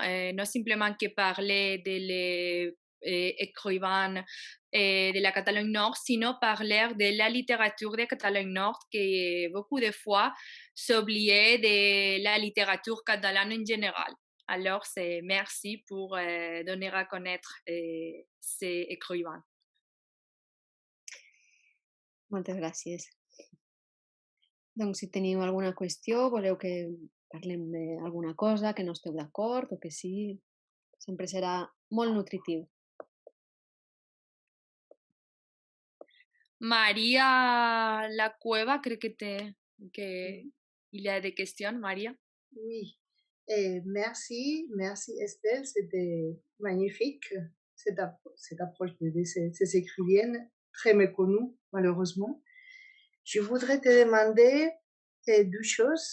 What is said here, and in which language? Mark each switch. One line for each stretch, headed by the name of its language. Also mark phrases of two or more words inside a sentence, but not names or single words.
French: Non simplement que parler de l'écrivain de la Catalogne Nord, sinon parler de la littérature de Catalogne Nord, qui beaucoup de fois s'oubliait de la littérature catalane en général. Alors, c'est merci pour donner à connaître ces écrivains.
Catalan: Moltes gràcies. Donc, si teniu alguna qüestió, voleu que parlem d'alguna cosa, que no esteu d'acord o que sí, sempre serà molt nutritiu.
French: María La Cueva,
Spanish: creo que
French: il y a des questions, María. Oui, merci Estelle, c'était magnifique cette approche de ces écrivaines très méconnues malheureusement. Je voudrais te demander deux choses.